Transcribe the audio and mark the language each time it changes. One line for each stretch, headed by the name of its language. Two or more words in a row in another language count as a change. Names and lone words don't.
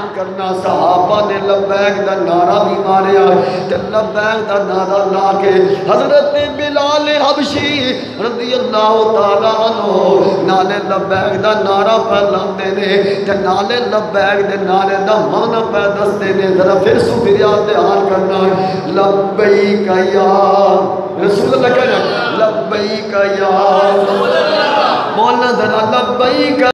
Punjabi: پڑھنا صحابہ نے لبیک دا نعرہ بھی ماریا تے لبیک دا نعرہ لا کے حضرت بلال حبشی
Arabic: رضی اللہ تعالیٰ عنہ
Punjabi: نالے لبیک دا نعرہ پہ لاندے نے تے نالے لبیک دے نعرے دا معنی پہ دستے نے ذرا پھر سو فریاد دھیان کرنا
Arabic: لبیک یا رسول اللہ
Punjabi: کہنا
Arabic: لبیک یا مولانا
Punjabi: ذرا لبیک